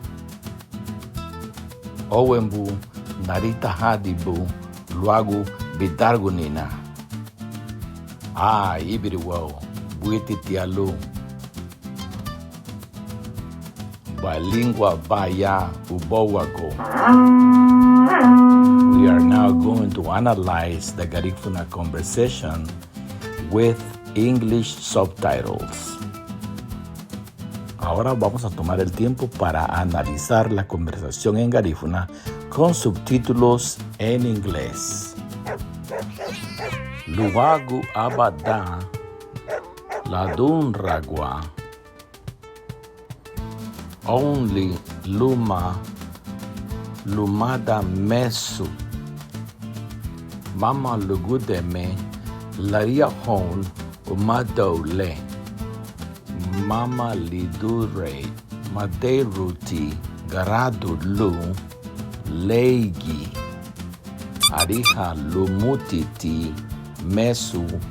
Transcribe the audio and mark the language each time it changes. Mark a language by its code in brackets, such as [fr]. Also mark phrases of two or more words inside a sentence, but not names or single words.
[cab] Owembu narita hadibu luagu bidargunina. Ibiriwau buiti tialu. Bilingual baya ubowago. [en] We are now going to analyze the Garifuna conversation with English subtitles. [es] Ahora vamos a tomar el tiempo para analizar la conversación en garífuna con subtítulos en inglés. [cab] Luagu abada ladunragua ounli luma lumada mesu mama lugudeme lariahóun umadaü mama lidurei Madeiruti garadun léigin Ariha lumutiti mesu